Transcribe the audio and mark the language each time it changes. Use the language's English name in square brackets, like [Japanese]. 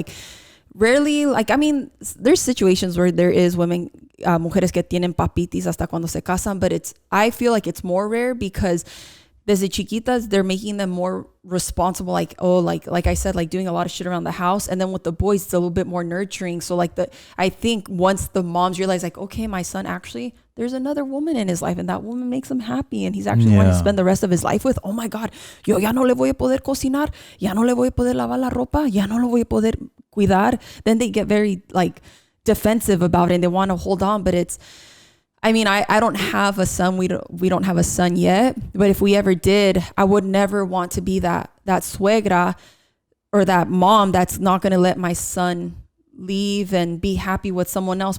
[English] Like rarely, like, I mean, there's situations where there is women, [Spanish] mujeres que tienen papitis hasta cuando se casan, [English] but I feel like it's more rare because [Spanish] desde chiquitas, [English] they're making them more responsible. Like, like I said, like doing a lot of shit around the house. And then with the boys, it's a little bit more nurturing. So like I think once the moms realize like, okay, my son actually, there's another woman in his life and that woman makes him happy and he's actually wanting to spend the rest of his life with. Oh my God, [Spanish] yo ya no le voy a poder cocinar, ya no le voy a poder lavar la ropa, ya no lo voy a poder cuidar. [English] Then they get very like defensive about it and they want to hold on. But I mean, I don't have a son. We don't have a son yet. But if we ever did, I would never want to be that suegra or that mom that's not going to let my son leave and be happy with someone else.